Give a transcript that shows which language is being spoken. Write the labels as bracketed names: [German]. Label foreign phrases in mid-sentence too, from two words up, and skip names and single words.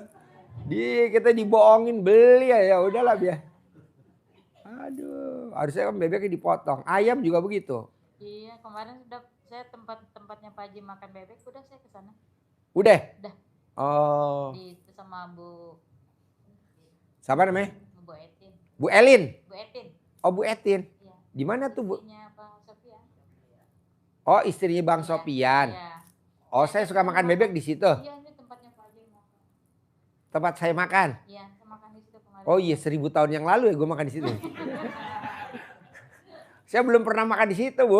[Indonesian] Kita dibohongin beli ya udahlah biar. Aduh, harusnya kan bebeknya dipotong. Ayam juga begitu. Iya, kemarin sudah saya tempatnya Pak Haji makan bebek, udah saya ke sana. Udah? Udah. Oh. Sama Bu. Siapa namanya? Bu Etin. Bu Elin. Bu Etin. Oh, Bu Etin. Iya. Di mana tuh, Bu? Istrinya Pak Sofian. Oh, istrinya Bang Sofian. Iya. Oh, saya suka makan bebek di situ. Iya, ini tempatnya Pak Haji makan. Tempat saya makan. Iya, saya makan di situ kemarin. Oh iya, 1000 tahun yang lalu ya gue makan di situ. Saya belum pernah makan di situ, Bu.